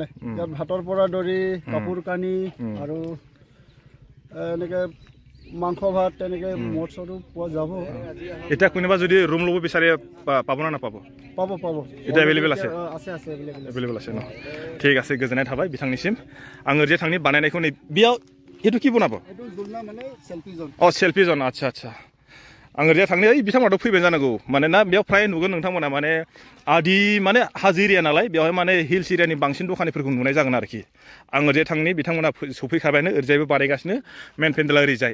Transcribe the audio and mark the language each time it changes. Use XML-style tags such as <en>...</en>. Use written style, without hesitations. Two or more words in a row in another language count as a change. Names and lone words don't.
<as>ইয়াত ভাতৰ পৰা ধৰি কাপোৰ কানি আৰু এনেকৈ মাংস ভাত, তেনেকৈ মদ চদো পোৱা যাব। এতিয়া কোনোবা যদি ৰুম ল'ব বিচাৰে পাব না নাপাব? পাব। এতিয়া এভেইলেবল আছে? আছে এভেইলেবল আছে ন? ঠিক আছে,</as> <brx>गोजोननाय थाबाय बिथांनिसिम। आं ओरैजाय थांनि बानायनायखौ नै बेयाव</brx> <as>এইটো কি বনাব? ও চেল্ফি জন, আচ্ছা।</as> <brx>आं ओरैजाय थांनि, ओइ बिथांमोनाथ' फैबाय जानांगौ। मानोना बेयाव फ्राय नुगोन नोंथांमोना माने आदि माने हाजो एरिया नालाय, बेवहाय माने</brx> <en>hills area</en> <brx>बांसिन दखानिफोरखौ नुनाय जागोन आरोखि। आं ओरैजाय थांनि, बिथांमोना सफैखाबायानो, ओरैजायबो बानायगासिनो मेन पेन्डेला ओरैजाय।</brx>